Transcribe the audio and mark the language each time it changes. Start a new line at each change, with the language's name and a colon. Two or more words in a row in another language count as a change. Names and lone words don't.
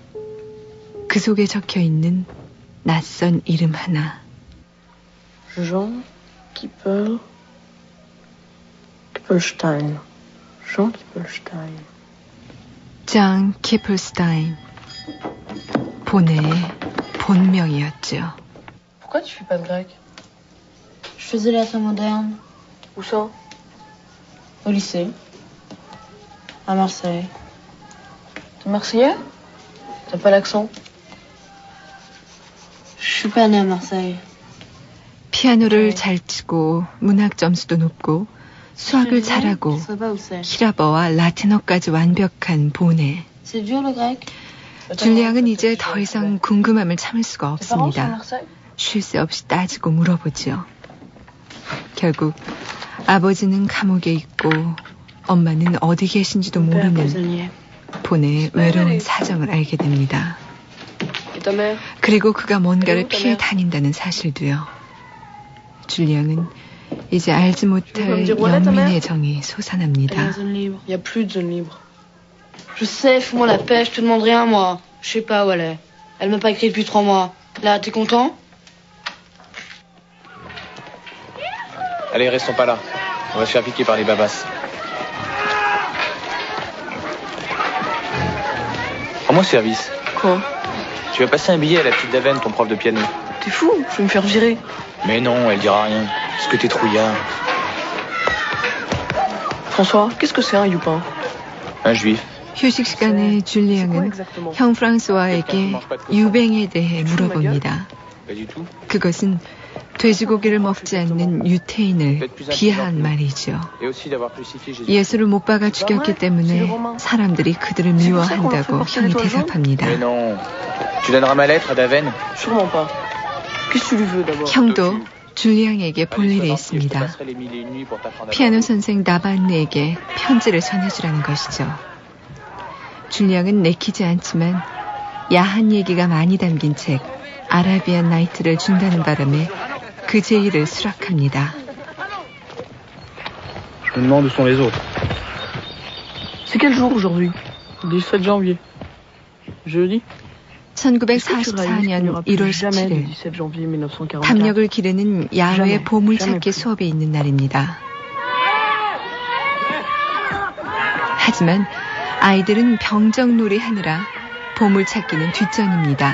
Korean: 그 속에 적혀 있는 낯선 이름 하나. Jean Kippelstein. Jean Kippelstein. 장 키플스타인. 본의 본명이었죠.
French: Pourquoi tu fais pas de grec? Je faisais la lettres moderne. Où ça? Au lycée. À Marseille. T'es marseillais? T'as pas l'accent? Je suis pas née à Marseille.
Korean: 피아노를 잘 치고 문학 점수도 높고 수학을 잘하고 히라버와 라틴어까지 완벽한 보네.
French: C'est dur le grec?
Korean: 줄리앙은 이제 더 이상 궁금함을 참을 수가 없습니다. 쉴 새 없이 따지고 물어보지요. 결국 아버지는 감옥에 있고 엄마는 어디 계신지도 모르는 본의 외로운 사정을 알게 됩니다. 그리고 그가 뭔가를 피해 다닌다는 사실도요. 줄리앙은 이제 알지 못할 연민의 정이 솟아납니다.
French: Y a plus de zone libre. Je sais, fous-moi la paix, je te demande rien, moi. Je sais pas où elle est. Elle m'a pas écrit depuis 3 mois. Là, t'es content? Allez, restons pas là. On va se faire piquer par les babasses. Rends-moi service. Quoi? Tu vas passer un billet à la petite Daven, ton prof de piano. T'es fou? Je vais me faire virer. Mais non, elle dira rien. Parce que t'es trouillard. François, qu'est-ce que c'est un youpin? Un juif.
Korean: 휴식 시간에 줄리앙은 형 프랑스와에게 유뱅에 대해 물어봅니다. 그것은 돼지고기를 먹지 않는 유태인을 비하한 말이죠. 예수를 못 박아 죽였기 때문에 사람들이 그들을 미워한다고 형이 대답합니다. 형도 줄리앙에게 볼 일이 있습니다. 피아노 선생 나반네에게 편지를 전해주라는 것이죠. 줄리앙은 내키지 않지만 야한 얘기가 많이 담긴 책 아라비안 나이트를 준다는 바람에 그 제의를 수락합니다.
French: Je me demande où sont les autres. C'est quel jour aujourd'hui? 17 janvier. Jeudi?
Korean: 1944년 1월 17일 담력을 기르는 야외 보물찾기 수업에 있는 날입니다. 하지만 아이들은 병정놀이 하느라 보물찾기는 뒷전입니다.